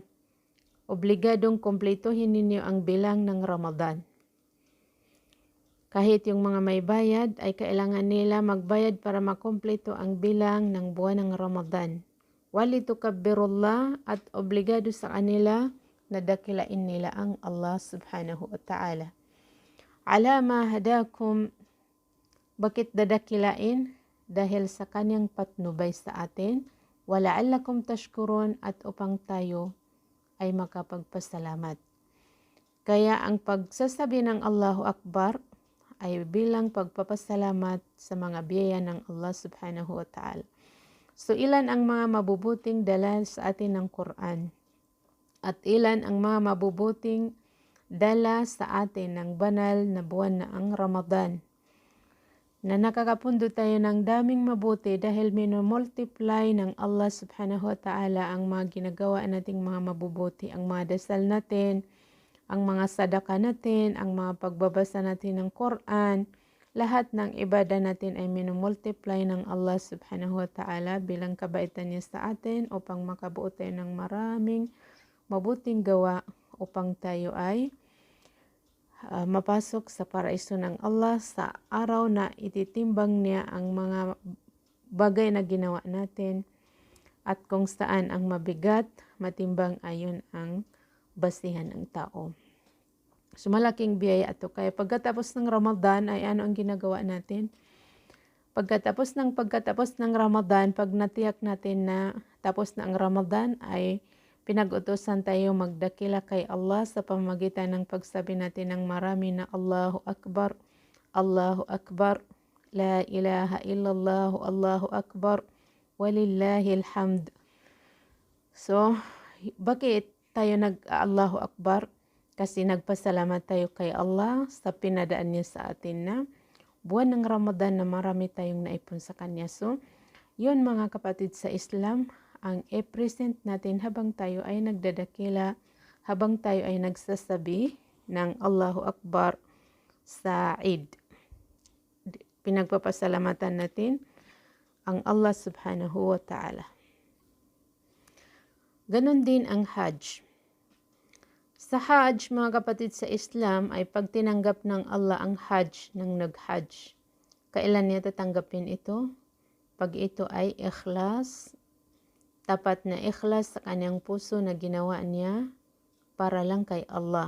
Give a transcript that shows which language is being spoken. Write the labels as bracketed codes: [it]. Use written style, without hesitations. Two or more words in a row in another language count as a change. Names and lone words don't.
[tl] Obligadong kumpletuhin ninyo ang bilang ng Ramadan. Kahit yung mga may bayad ay kailangan nila magbayad para makumpleto ang bilang ng buwan ng Ramadan. Walitukabbirullah at obligado sa kanila na dakilain nila ang Allah [ar] سبحانه وتعالى. على ما هداكم, [tl] bakit dadakilain? Dahil sa kanyang patnubay sa atin. [ar] ولعلكم تشكرون [tl] at upang tayo ay makapagpasalamat. Kaya ang pagsasabi ng [ar] الله أكبر [tl] ay bilang pagpapasalamat sa mga biyaya ng Allah [ar] سبحانه وتعالى. [tl] So ilan ang mga mabubuting dala sa atin ng Quran? At ilan ang mga mabubuting dala sa atin ng banal na buwan na ang Ramadan? Na nakakapundo tayo ng daming mabuti dahil minumultiply ng Allah [ar] سبحانه وتعالى [tl] ang mga ginagawa nating mga mabubuti, ang mga dasal natin, ang mga sadaka natin, ang mga pagbabasa natin ng Quran, lahat ng ibadah natin ay minumultiply ng Allah [ar] سبحانه وتعالى [tl] bilang kabaitan niya sa atin upang makabuo tayo ng maraming mabuting gawa upang tayo ay mapasok sa paraiso ng Allah sa araw na ititimbang niya ang mga bagay na ginawa natin at kung saan ang mabigat, matimbang ayon ang basihan ng tao. So malaking biyaya ito. Kaya pagkatapos ng Ramadan ay ano ang ginagawa natin? Pagkatapos ng Ramadan, pag natiyak natin na tapos na ang Ramadan ay pinag-utusan tayo magdakila kay Allah sa pamamagitan ng pagsabi natin ng marami na [ar] الله أكبر الله أكبر لا إله إلا الله الله أكبر ولله الحمد. [tl] So, bakit tayo nag- [ar] الله أكبر? [tl] Kasi nagpasalamat tayo kay Allah sa pinadaan niya sa atin na buwan ng Ramadan na marami tayong naipon sa Kanya. So, yun mga kapatid sa Islam, ang i-present natin habang tayo ay nagdadakila, habang tayo ay nagsasabi ng [ar] الله أكبر [tl] sa Eid. Pinagpapasalamatan natin ang Allah [ar] سبحانه وتعالى. [tl] Ganon din ang Hajj. Sa Hajj, mga kapatid sa Islam, ay pag tinanggap ng Allah ang Hajj ng nag-Hajj. Kailan niya tatanggapin ito? Pag ito ay ikhlas, tapat na ikhlas sa kanyang puso na ginawa niya para lang kay Allah.